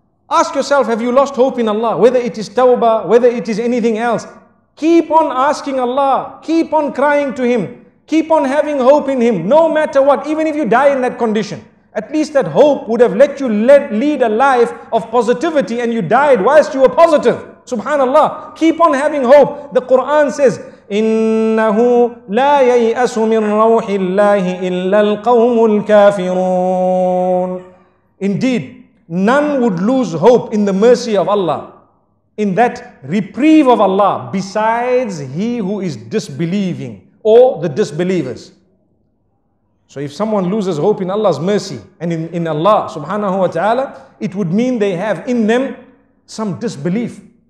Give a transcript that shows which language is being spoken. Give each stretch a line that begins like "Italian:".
English: Ask yourself, have you lost hope in Allah? Whether it is tawbah, whether it is anything else. Keep on asking Allah. Keep on crying to Him. Keep on having hope in Him, no matter what. Even if you die in that condition, at least that hope would have let you lead a life of positivity, and you died whilst you were positive. Subhanallah. Keep on having hope. The Quran says,
Arabic: إِنَّهُ لَا يَيْأَسُ مِنْ رَوْحِ اللَّهِ إِلَّا الْقَوْمُ الْكَافِرُونَ.
English: Indeed, none would lose hope in the mercy of Allah, in that reprieve of Allah, besides he who is disbelieving or the disbelievers. So if someone loses hope in Allah's mercy and in Allah subhanahu wa ta'ala, it would mean they have in them some disbelief.